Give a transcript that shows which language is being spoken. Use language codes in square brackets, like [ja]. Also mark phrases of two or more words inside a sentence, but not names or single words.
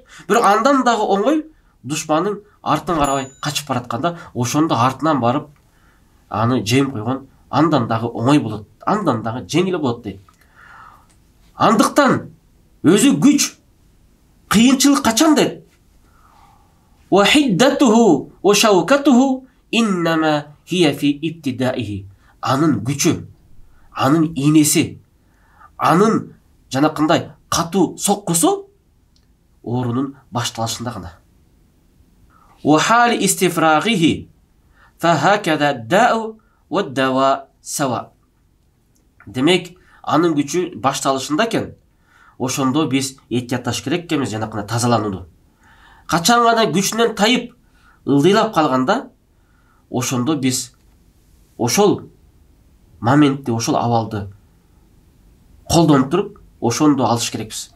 [ky] Бирок андан дагы оңой душмандын артын карабай качып баратканда, ошондо артынан барып аны жеңип койгон андан дагы оңой болот, андан дагы жеңил болот дейт. Андыктан өзү күч, кыйынчылык качан дейт? [ar] وحدته وشوكته إنما هي في ابتدائه. [ky] Анын күчү, анын ийнеси, анын жанакындай катуу соккусу оорунун башталышында гана. [ar] وحال استفراغه فهكذا داء ودواء سواء. [ky] Демек, анын күчү башталышында экен. Ошондо биз эhtiyатташ керек экенбиз жанакына тазаланууну. Качан гана күчүнөн тайып, ылдыйлап калганда, ошондо биз ошол моментти, ошол абалды колдонуп туруп, ошондо алыш керекпиз.